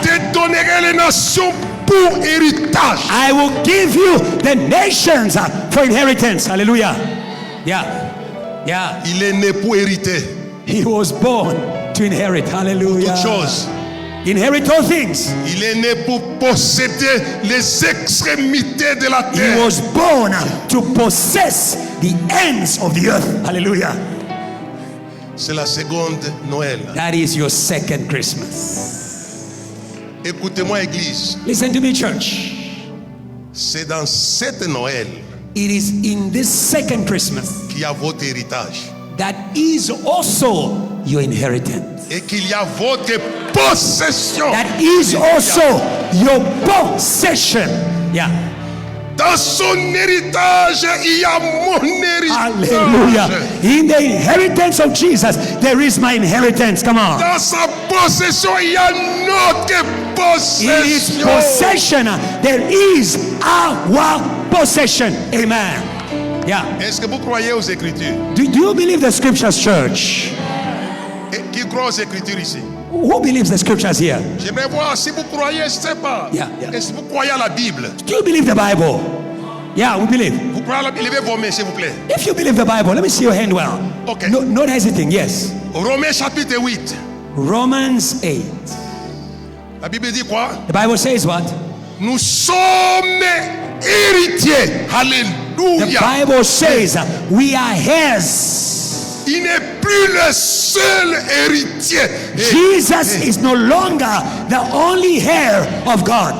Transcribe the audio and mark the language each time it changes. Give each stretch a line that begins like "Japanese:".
French: te donnerai les nations pour héritage.
English: I will give you the nations for inheritance. Hallelujah. Yeah. Yeah.
French: Il est né pour hériter
English: He was born to inherit. Hallelujah.
French: toutes choses.
English: Inherit all things.
French: Il est né pour posséder les extrémités de la
English: He
French: terre.
English: was born to possess the ends of the earth. Hallelujah.
French: C'est la seconde Noël.
English: That is your second Christmas.
French: Écoutez-moi, Église.
English: Listen to me, church.
French: C'est dans cette Noël
English: It is in this second Christmas
French: qu'il y a votre héritage
English: that is also your inheritance.
French: et qu'il y a votre possession.
English: That is also your possession. Yeah.
French: Dans son héritage, il y a mon héritage.
English: Hallelujah. In the inheritance of Jesus, there is my inheritance. Come on.
French: Dans sa possession, il y a notre
English: In his
French: possession.
English: possession, there is our possession. Amen. Yeah.
French: Est-ce que vous croyez aux Écritures?
English: Do you believe the scriptures, church?
French: Et qui croit aux Écritures ici?
English: Who believes the scriptures here?
French: J'aimerais voir si vous croyez, je ne sais pas.
English: Yeah, yeah.
French: Est-ce que vous croyez à la Bible?
English: Do you believe the Bible? Yeah, we believe.
French: Vous croyez à la Bible? Levez vos mains, s'il vous plaît.
English: If you believe the Bible, let me see your hand well. Okay. No, not hesitating. Yes.
French: Romains chapitre 8.
English: Romans 8.
French: La Bible dit quoi?
English: The Bible says what?
French: Nous sommes héritiers.
English: The
French: Alléluia.
English: Bible says we are heirs.
French: Il n'est plus le seul héritier.
English: Jesus is no longer the only heir of God.